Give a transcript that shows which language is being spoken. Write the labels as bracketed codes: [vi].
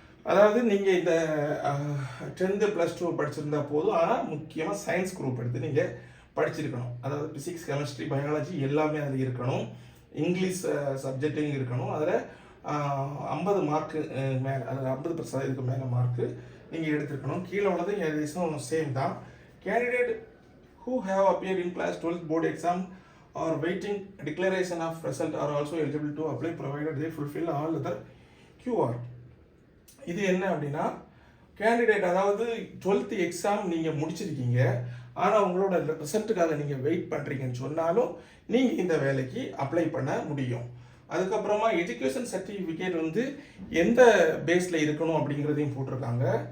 [ta] அதாவது நீங்கள் இந்த 10th +2 படிச்சிருந்தா போதும். ஆனால் முக்கியமாக சயின்ஸ் குரூப் எடுத்து நீங்கள் படிச்சிருக்கணும். அதாவது பிசிக்ஸ், கெமிஸ்ட்ரி, பயாலஜி எல்லாமே அதில் இருக்கணும். இங்கிலீஷ் சப்ஜெக்டும் இருக்கணும். அதில் 50 மார்க்கு மேலே, அதாவது 50% மேலே மார்க்கு நீங்கள் எடுத்துருக்கணும். கீழே உள்ளது ஏதேசும் சேம் தான். [en] Candidate who have appeared in class 12th board exam or waiting declaration of result are also eligible to apply provided they fulfill all other QR. [ta] இது என்ன அப்படின்னா, கேண்டிடேட் அதாவது 12th எக்ஸாம் நீங்கள் முடிச்சிருக்கீங்க, ஆனால் உங்களோட ரிசல்ட்டுக்காக நீங்கள் வெயிட் பண்ணுறீங்கன்னு சொன்னாலும் நீங்கள் இந்த வேலைக்கு அப்ளை பண்ண முடியும். அதுக்கப்புறமா எஜுகேஷன் சர்டிஃபிகேட் வந்து எந்த பேஸில் இருக்கணும் அப்படிங்கிறதையும் போட்டிருக்காங்க.